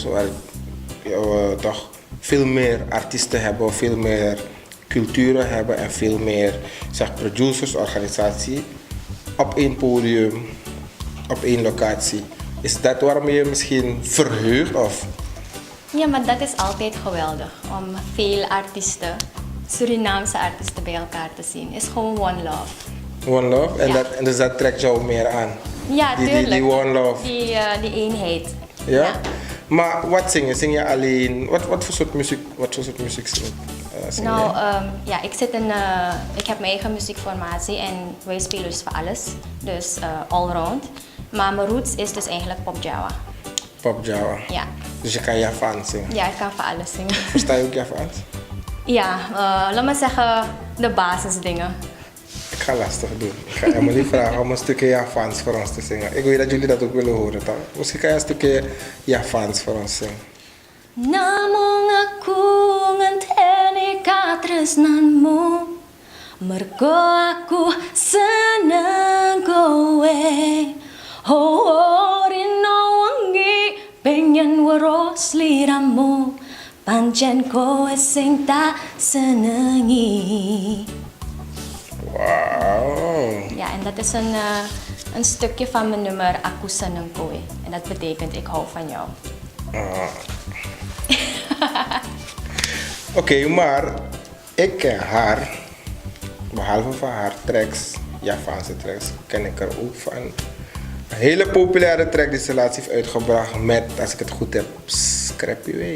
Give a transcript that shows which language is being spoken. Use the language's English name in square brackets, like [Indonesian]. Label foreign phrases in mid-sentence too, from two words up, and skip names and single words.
[Dutch] Waar we toch veel meer artiesten hebben, veel meer culturen hebben en veel meer producers, organisatie op één podium, op één locatie. Is dat waarom je je misschien verheugt? Of? Ja, maar dat is altijd geweldig om veel artiesten, Surinaamse artiesten bij elkaar te zien. Het is gewoon [English] one love. One love? [Dutch] En, Ja. dus dat trekt jou meer aan? Ja, tuurlijk. Die [English] one love? [Dutch] Die eenheid. Ja? Ja. Maar wat zing je? Zing je alleen? Wat voor soort muziek zing je? Nou, ja, ik heb mijn eigen muziekformatie en wij spelen dus voor alles. Dus allround. Maar mijn roots is dus eigenlijk pop Java. Pop Java? Ja. Dus je kan Javaans zingen? Ja, ik kan voor alles zingen. Versta je ook Javaans? Ja, laat me zeggen de basisdingen. Ik ga lastig doen. Ik ga Emily vragen om een stukje Javaans voor ons te zingen. Ik weet dat jullie dat ook willen horen, toch? Misschien kan je een stukje Javaans voor ons zingen. [Javanese] Namong aku ngenteni katresnanmu mergo aku seneng kowe oh rino wengi pengen weruh sliramu pancen kowe sing tak senengi. [Dutch] Wauw. Ja, en dat is een stukje van mijn nummer Aku Seneng Kowe en dat betekent ik hou van jou. Oké, maar ik ken haar, behalve van haar tracks, Javaanse tracks, ken ik er ook van een hele populaire track die ze laatst heeft uitgebracht met, als ik het goed heb, Scrappy Way.